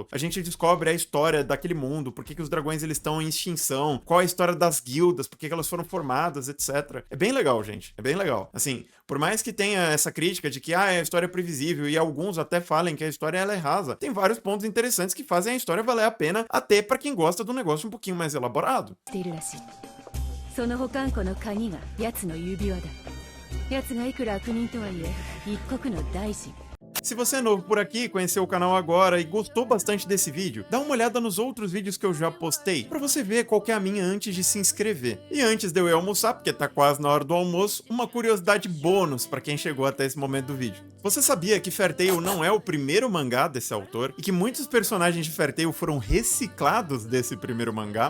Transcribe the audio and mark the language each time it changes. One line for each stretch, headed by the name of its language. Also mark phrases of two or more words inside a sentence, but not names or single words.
Portuguese: A gente descobre a história daquele mundo, por que os dragões eles estão em extinção, qual é a história das guildas, por que elas foram formadas, etc. É bem legal, gente. É bem legal. Assim, por mais que tenha essa crítica de que a história é previsível, e alguns até falem que a história ela é rasa, tem vários pontos interessantes que fazem a história valer a pena, até pra quem gosta do negócio um pouquinho mais elaborado.
Japanese: その保管庫の鍵が奴の指輪だ。奴がいくら悪人とはいえ、一国の大臣。
Portuguese: Se você é novo por aqui, conheceu o canal agora e gostou bastante desse vídeo, dá uma olhada nos outros vídeos que eu já postei, pra você ver qual que é a minha antes de se inscrever. E antes de eu ir almoçar, porque tá quase na hora do almoço, uma curiosidade bônus pra quem chegou até esse momento do vídeo. Você sabia que Fairy Tail não é o primeiro mangá desse autor, e que muitos personagens de Fairy Tail foram reciclados desse primeiro mangá?